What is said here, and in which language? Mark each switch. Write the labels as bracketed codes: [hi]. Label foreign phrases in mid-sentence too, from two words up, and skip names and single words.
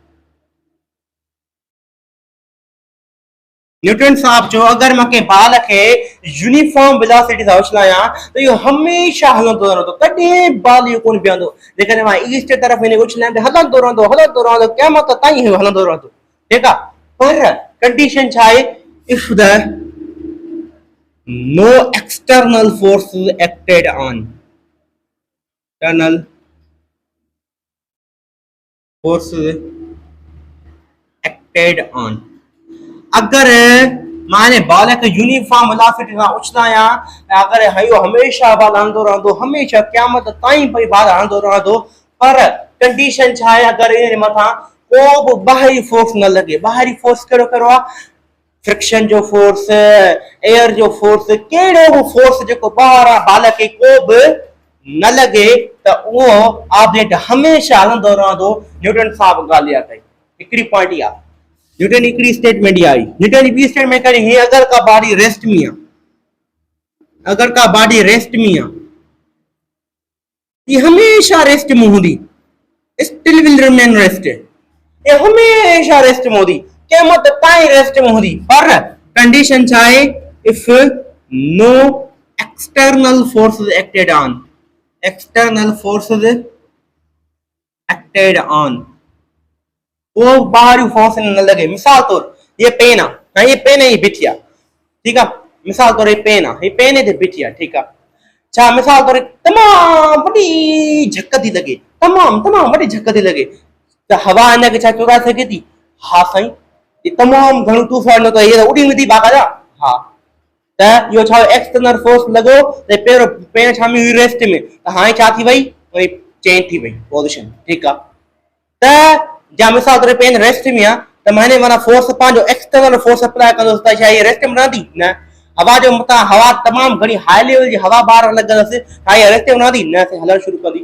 [sd] न्यूटन साहब चयो अगरि मां कंहिं बाल खे [en] uniform velocity [sd] सां उछलायां त इहो हमेशह हलंदो रहंदो, कॾहिं बाल इहो कोन बीहंदो। जेकॾहिं मां ईस्ट तरफ़ हिन उछलायां त हलंदो रहंदो क़यामत ताईं हलंदो रहंदो, ठीकु आहे। पर कंडीशन छा आहे, [en] If the no external force acted on, external force acted on, [sd] अगरि मां हिन बाल खे [en] uniform velocity [sd] सां उछलायां, अगरि इहो हमेशह बाल हलंदो रहंदो, हमेशह क़यामत ताईं भई बाल हलंदो रहंदो, पर कंडीशन छा आहे, अगरि इन मथां को बि ॿाहिरी फोर्स न लॻे। ॿाहिरी फोर्स कहिड़ो कहिड़ो आहे, फ्रिक्शन जो फोर्स, एयर जो फोर्स, कहिड़ो बि फोर्स जेको ॿाहिरां बाल खे को बि न लॻे त उहो ऑब्जेक्ट हमेशह हलंदो रहंदो। न्यूटन साहब ॻाल्हि इहा कई, हिकिड़ी पॉइंट इहा, न्यूटन हिकिड़ी स्टेटमेंट इहा आई, न्यूटन ॿी स्टेटमेंट करी हीअ, अगरि का बॉडी रेस्ट में आहे, अगरि का बॉडी रेस्ट में आहे, ये हमेशा रेस्ट में हूंदी, [en] still will remain rest, [sd] ये हमेशा रेस्ट में हूंदी, क़यामत ताईं रेस्ट में हूंदी, पर कंडीशन छा आहे, [en] If no external forces acted on, external forces acted on, [hi] वो बाहरी फोर्स न लगे। [sd] मिसाल तौर ये पेन आहे, ये पेन ही बिठी आहे, ठीकु आहे, मिसाल तौर ये पेन आहे, ये पेन ते बिठी आहे, ठीकु आहे, छा मिसाल तौर तमामु वॾी झक थी लॻे, तमामु वॾी झक थी लॻे, त हवा हिनखे छा चुराए सघे थी, हा साईं, तमामु घणो तूफ़ान त इहे उॾी वेंदी बाक़ाइदा, हा, त इहो छा [en] external force [sd] लॻो त पहिरियों पेन छा में हुई रेस्ट में, त हाणे छा थी वई, वरी चेंज थी वई पोज़ीशन, ठीकु आहे, त या मिसाल तौर पेन रेस्ट में आहे त मां हिन माना फोर्स पंहिंजो [en] external force apply [sd] कंदुसि त छा इहे रेस्ट में रहंदी, न, हवा जो मथां हवा तमामु घणी [en] high level [sd] जी हवा ॿाहिरि लॻंदसि, छा इहा रेस्ट में रहंदी, न, हलणु शुरू कंदी।